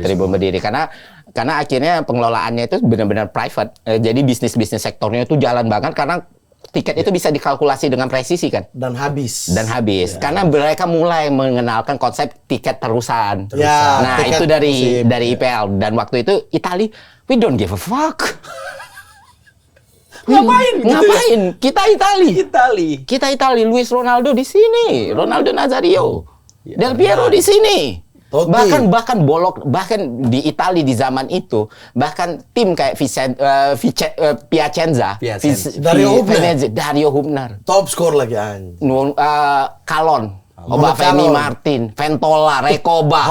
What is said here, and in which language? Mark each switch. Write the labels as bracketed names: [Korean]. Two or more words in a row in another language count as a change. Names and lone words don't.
[Indonesian] Tribun berdiri karena akhirnya pengelolaannya itu benar-benar private. Jadi bisnis sektornya itu jalan banget karena tiket itu bisa dikalkulasi dengan presisi kan. Dan habis. Karena mereka mulai mengenalkan konsep tiket terusan. Ya, Nah, tiket itu dari musim. [English] IPL, [Indonesian] dan waktu itu [English] Italia we don't give a fuck. [Indonesian] Ngapain? Kita Italia, Luis Ronaldo di sini, Ronaldo Nazario, Del Piero di sini. Totti. Bahkan di Italia di zaman itu, bahkan tim kayak Piacenza, Dario Hubner, Top skor lagi anjing. Calon, Obafemi Martin, Ventola, Recoba.